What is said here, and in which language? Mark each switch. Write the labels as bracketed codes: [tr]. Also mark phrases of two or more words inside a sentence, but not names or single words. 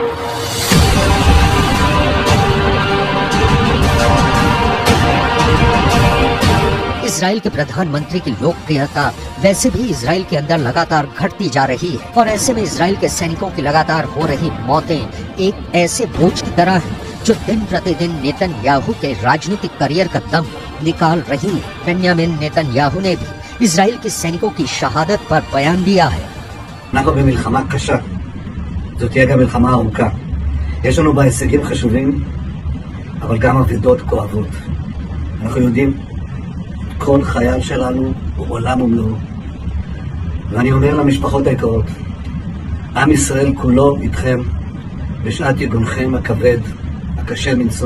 [hi] इजराइल के प्रधानमंत्री की लोकप्रियता वैसे भी इजराइल के अंदर लगातार घटती जा रही है और ऐसे में इजराइल के सैनिकों की लगातार हो रही मौतें एक ऐसे बोझ की तरह है जो दिन प्रतिदिन नेतन्याहू के राजनीतिक करियर का दम निकाल रही है। बेन्यामिन नेतन्याहू ने भी इजराइल के सैनिकों की शहादत पर बयान दिया है। [he] אנחנו במלחמה קשה, זאת תהיה גם מלחמה ארוכה. יש לנו בה הישגים חשובים, אבל גם אבדות כואבות. אנחנו יודעים, כל חייל שלנו הוא עולם ומלואו. ואני אומר למשפחות היקרות, עם ישראל כולו איתכם בשעת יגונכם הכבד, הקשה מנשוא.